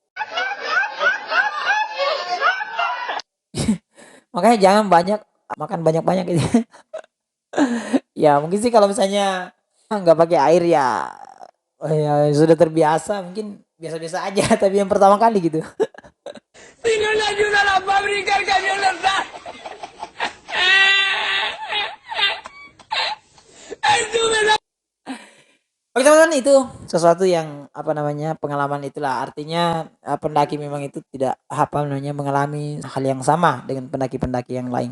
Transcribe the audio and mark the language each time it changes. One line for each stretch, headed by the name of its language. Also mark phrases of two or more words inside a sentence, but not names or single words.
Indonesian: Makanya jangan makan banyak-banyak gitu. Ya mungkin sih kalau misalnya nggak pakai air ya, oh ya sudah terbiasa, mungkin biasa-biasa aja. Tapi yang pertama kali gitu.
Spanish: Si no le ayuda a la fábrica, el camión no está.
Indonesian: Oke teman-teman, itu sesuatu yang apa namanya pengalaman itulah, artinya pendaki memang itu tidak apa namanya mengalami hal yang sama dengan pendaki-pendaki yang lain.